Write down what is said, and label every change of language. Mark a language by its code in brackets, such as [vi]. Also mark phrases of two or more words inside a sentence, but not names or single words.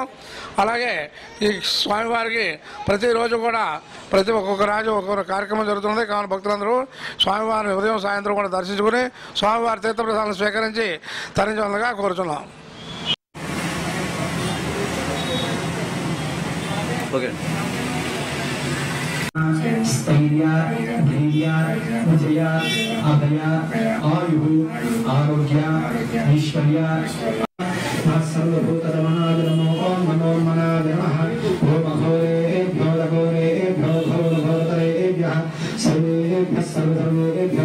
[te] అలాగే ఈ స్వామివారికి ప్రతిరోజు కూడా ఒక్కొక్క రోజు ఒక్కొక్క కార్యక్రమం జరుగుతుంది. కావున భక్తులందరూ స్వామివారిని ఉదయం సాయంత్రం కూడా దర్శించుకుని స్వామివారి తీర్థప్రసాదాలను స్వీకరించి తరించవలసిగా కోరుచున్నాం. ఓకే. [sa] स्थैर्य धैर्य विजय अभय आयु आरोग्य ऐश्वर्य सर्वभूतमनाय नमो ओम मनोन्मनाय नमः ओम घोरेभ्यो घोरेभ्यो घोरघोरतरेभ्यः सर्वेभ्यः सर्वधर्मेभ्यः